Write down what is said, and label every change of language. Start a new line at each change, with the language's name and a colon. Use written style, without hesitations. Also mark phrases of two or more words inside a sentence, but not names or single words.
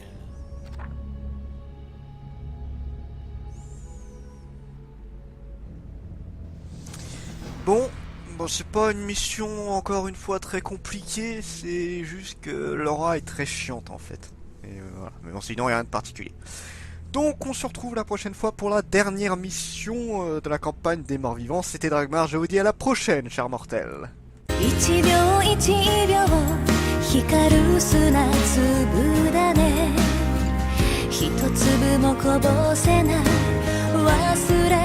French: Bon, c'est pas une mission encore une fois très compliquée, c'est juste que Laura est très chiante en fait. Et voilà, mais bon, sinon rien de particulier. Donc on se retrouve la prochaine fois pour la dernière mission de la campagne des morts vivants. C'était Dragmar, je vous dis à la prochaine, chers mortels.
Japanese: 一秒一秒光る砂粒だね一一粒もこぼせない忘